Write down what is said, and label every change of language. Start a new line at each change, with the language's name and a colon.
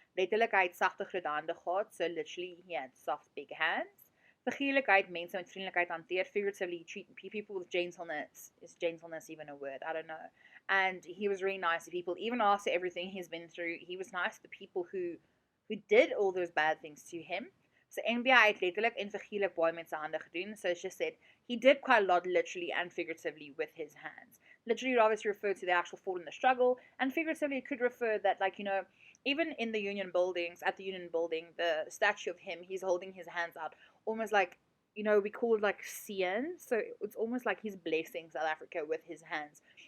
Afrikaans: Letterlik, hy het sagte groot hande gehad,
English: so literally he had soft big hands.
Afrikaans: Figuurlik, hy het mense met vriendelikheid hanteer.
English: Figuratively, treat people with gentleness. Is gentleness even a word? I don't know. And he was really nice to people. Even after everything he's been through, he was nice to the people who did all those bad things to him.
Afrikaans: So NBA het letterlik en figuurlik baie met sy hande gedoen.
English: So she said, he did quite a lot literally and figuratively with his hands. Literally, it obviously referred to the actual fall in the struggle, and figuratively it could refer that, like, you know, even in the Union buildings, at the Union building, the statue of him, he's holding his hands out, almost like, you know, we call it like seën, so it's almost like he's blessing South Africa with his hands.